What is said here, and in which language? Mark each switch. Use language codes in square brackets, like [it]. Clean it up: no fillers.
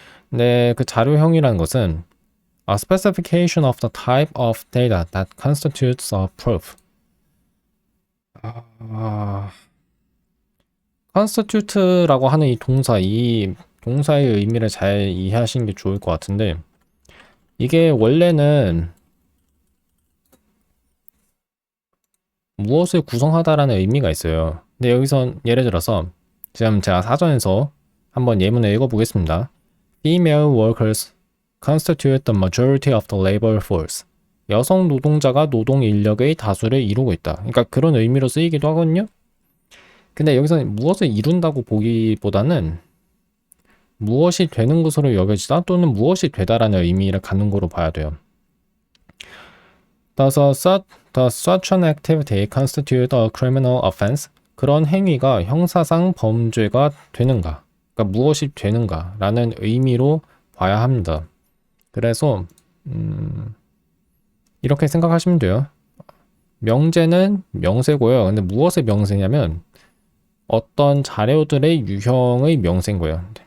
[ko] 근데 그 자료형이라는 것은 [en] a specification of the type of data that constitutes a proof. [ko] constitute라고 하는 이 동사의 의미를 잘 이해하시는 게 좋을 것 같은데 이게 원래는 무엇을 구성하다라는 의미가 있어요. 근데 여기선 예를 들어서 지금 제가 사전에서 한번 예문을 읽어보겠습니다. [en] Female workers constitute the majority of the labor force. [ko] 여성 노동자가 노동 인력의 다수를 이루고 있다. 그러니까 그런 의미로 쓰이기도 하거든요. 근데 여기서는 무엇을 이룬다고 보기보다는 무엇이 되는 것으로 여겨지다 또는 무엇이 되다라는 의미를 갖는 거로 봐야 돼요. [en] Does such an activity constitute a criminal offense? [ko] 그런 행위가 형사상 범죄가 되는가, 그러니까 무엇이 되는가라는 의미로 봐야 합니다. 그래서 이렇게 생각하시면 돼요. 명제는 명세고요. 근데 무엇의 명세냐면 어떤 자료들의 유형의 명세인 거예요.